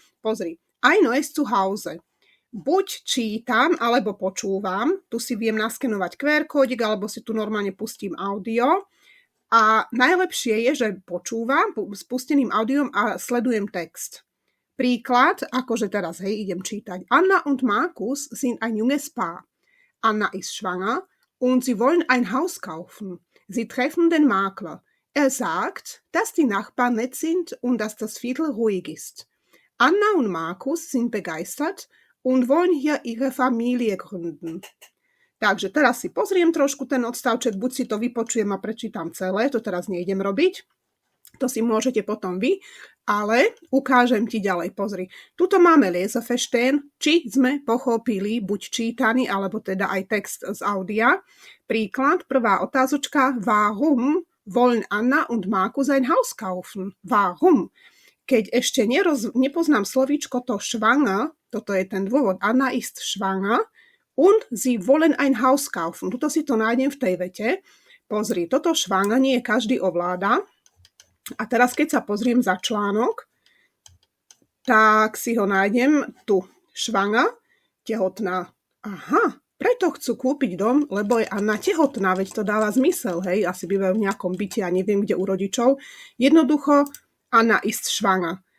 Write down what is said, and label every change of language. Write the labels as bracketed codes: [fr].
[sk] Pozri, [de] ein neues Zuhause. [sk] Buď čítam, alebo počúvam, tu si viem naskenovať QR-kódik, alebo si tu normálne pustím audio. A najlepšie je, že počúvam s pusteným audiom a sledujem text. Príklad, akože teraz, hej, idem čítať. [de] Anna und Markus sind ein junges Paar. Anna ist schwanger und sie wollen ein Haus kaufen. Sie treffen den Makler. Er sagt, dass die Nachbarn nett sind und dass das Viertel ruhig ist. Anna und Markus sind begeistert und wollen hier ihre Familie gründen. [sk] Takže teraz si pozriem trošku ten odstavček, buď si to vypočujem a prečítam celé, to teraz nejdem robiť, to si môžete potom vy, ale ukážem ti ďalej, pozri. Tuto máme Leseverstehen, či sme pochopili buď čítaný, alebo teda aj text z audia. Príklad, prvá otázočka, [de] warum wollen Anna und Markus ein Haus kaufen? Warum? [sk] Keď ešte nepoznám slovíčko to schwanger, toto je ten dôvod, [de] Anna ist schwanger, und sie wollen ein Haus kaufen. [sk] Tuto si to nájdem v tej vete. Pozri, toto schwanger nie každý ovláda. A teraz, keď sa pozriem za článok, tak si ho nájdem tu. Schwanger, tehotná. Aha, preto chcú kúpiť dom, lebo je Anna tehotná, veď to dáva zmysel, hej, asi bývajú v nejakom byte, ja neviem, kde u rodičov. Jednoducho, [de] Anna ist schwanger.